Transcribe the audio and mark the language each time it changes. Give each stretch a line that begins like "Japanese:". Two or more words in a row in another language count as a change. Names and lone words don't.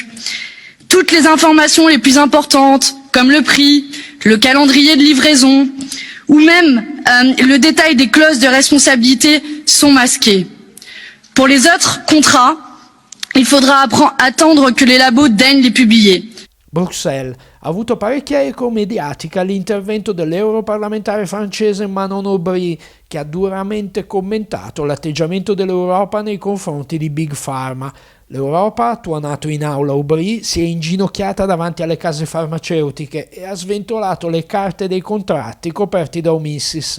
French: Toutes les informations les plus importantes, comme le prix, le calendrier de livraison, ou même le détail des clauses de responsabilité sont masquées. Pour les autres contrats, il faudra attendre che les labos deignent les publier.
Italian: Bruxelles ha avuto parecchia eco mediatica l'intervento dell'europarlamentare francese Manon Aubry, che ha duramente commentato l'atteggiamento dell'Europa nei confronti di Big Pharma. L'Europa, tuonato in aula Aubry, si è inginocchiata davanti alle case farmaceutiche e ha sventolato le carte dei contratti coperti da omissis.